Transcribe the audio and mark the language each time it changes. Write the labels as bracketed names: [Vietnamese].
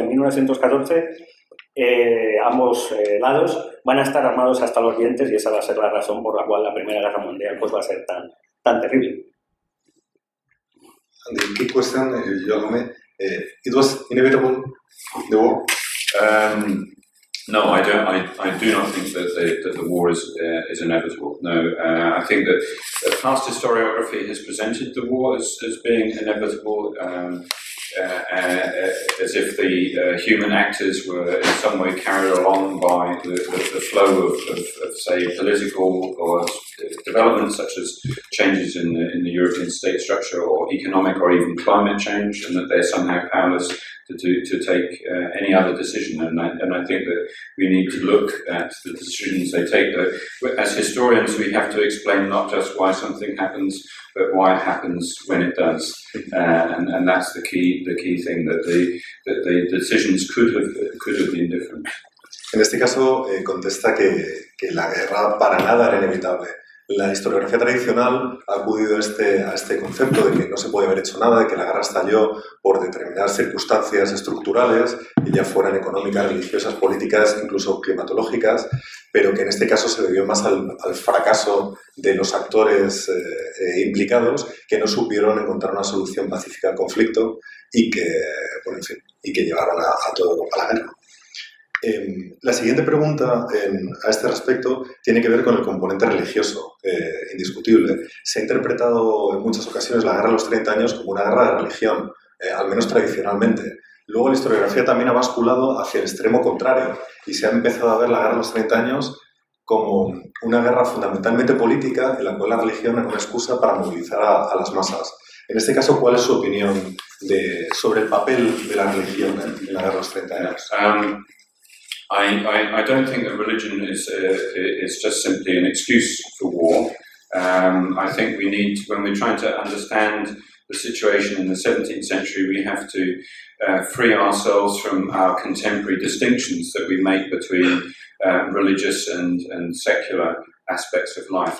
[Spanish] En 1914 ambos lados van a estar armados hasta los dientes, y esa va a ser la razón por la cual la Primera Guerra Mundial pues va a ser tan, tan terrible. [English] And the key question, Jérôme, it was inevitable, the war? No, I do not think that the war is inevitable. No, I think that the past historiography has presented the war as being inevitable, as if the human actors were in some way carried along by the flow of say political or developments such as changes in the European state structure or economic or even climate change, and that they're somehow powerless to take any other decision. And I think that we need to look at the decisions they take. As historians, we have to explain not just why something happens, but why it happens when it does. And that's the key thing, that the decisions could have been different. [Spanish] En este caso, contesta que la guerra para nada era inevitable. La historiografía tradicional ha acudido a este concepto de que no se puede haber hecho nada, de que la guerra estalló por determinadas circunstancias estructurales, ya fueran económicas, religiosas, políticas, incluso climatológicas, pero que en este caso se debió más al fracaso de los actores implicados, que no supieron encontrar una solución pacífica al conflicto y que llevaron a todo a la guerra. La siguiente pregunta a este respecto tiene que ver con el componente religioso, indiscutible. Se ha interpretado en muchas ocasiones la Guerra de los 30 Años como una guerra de religión, al menos tradicionalmente. Luego la historiografía también ha basculado hacia el extremo contrario y se ha empezado a ver la Guerra de los 30 Años como una guerra fundamentalmente política en la cual la religión era una excusa para movilizar a las masas. En este caso, ¿cuál es su opinión sobre el papel de la religión en la Guerra de los 30 Años? [English] I don't think that religion is just simply an excuse for war. I think we need, when we're trying to understand the situation in the 17th century, we have to free ourselves from our contemporary distinctions that we make between religious and secular aspects of life.